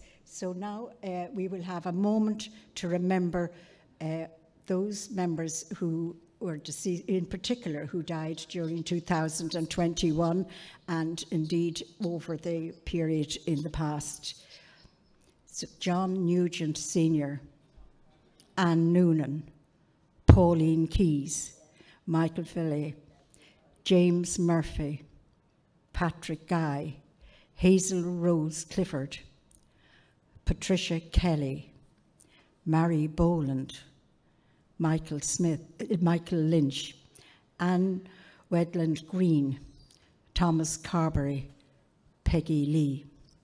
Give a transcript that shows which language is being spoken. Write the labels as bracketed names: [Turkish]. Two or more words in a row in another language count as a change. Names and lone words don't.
[English] So now we will have a moment to remember those members who were deceased, in particular, who died during 2021 and indeed over the period in the past. So John Nugent Sr., Anne Noonan, Pauline Keyes, Michael Filley, James Murphy, Patrick Guy, Hazel Rose Clifford, Patricia Kelly, Mary Boland, Michael Lynch, Anne Wedland Green, Thomas Carberry, Peggy Lee.